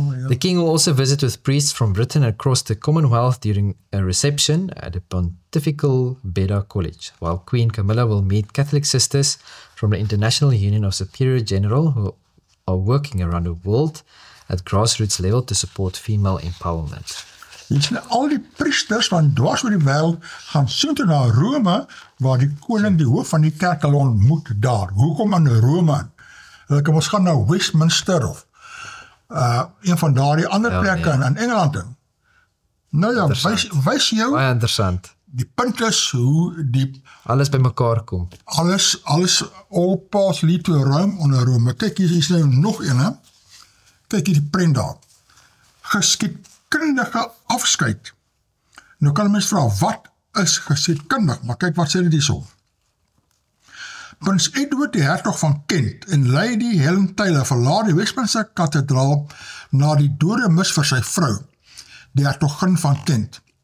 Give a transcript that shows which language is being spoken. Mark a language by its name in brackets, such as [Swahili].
[English] The King will also visit with priests from Britain across the Commonwealth during a reception at the Pontifical Beda College, while Queen Camilla will meet Catholic sisters from the International Union of Superior General who are working around the world at grassroots level to support female empowerment. [Afrikaans] Al die priesters van dwars oor die wêreld gaan soontoe na Rome, waar die koning die hoof van die kerk hulle ontmoet daar. Hoekom in Rome? Hulle kan ons gaan na Westminster of een van daardie ander plekke in Engeland. Nou ja, wys jou. Baie interessant. Die punt is hoe die alles by mekaar kom. Alles [English] all paths lead to Rome [Afrikaans] onder Rome. Kyk, hier is nou nog een, hè? Kyk hier die prent daar. Geskiedkundige afskeid. Nou kan mens vra, wat is geskiedkundig? Maar kyk wat sê dit hierso. Prins Edward die hertog van Kent en Lady Helen Taylor verlaat die Westminster kathedraal na die dode mis vir sy vrou, die hertogin van Kent.